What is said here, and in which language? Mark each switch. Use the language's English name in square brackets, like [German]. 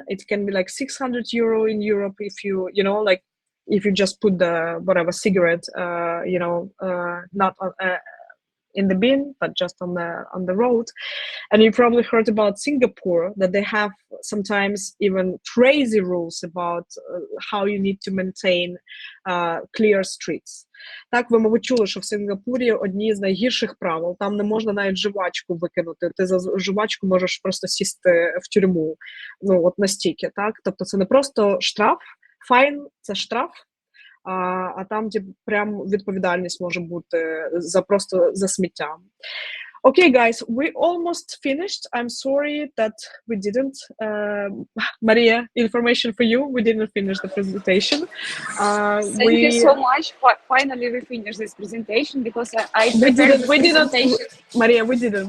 [English] It can be like 600 euro in Europe if you know, like if you just put the whatever cigarette, you know, not in the bin, but just on the road. And you probably heard about Singapore, that they have sometimes even crazy rules about how you need to maintain clear streets. [Ukrainian] Так, ви, мабуть, чули, що в Сингапурі одні з найгірших правил. Там не можна навіть жвачку викинути. Ти за жвачку можеш просто сісти в тюрму. Ну, от настільки, так? Тобто це не просто штраф, файн – це штраф, а там прям відповідальність може бути просто за сміття. [English] Okay, guys, we almost finished. I'm sorry that we didn't. Maria, information for you. We didn't finish the presentation. Thank you so much. Finally, we finished this presentation because we didn't. Maria, we didn't.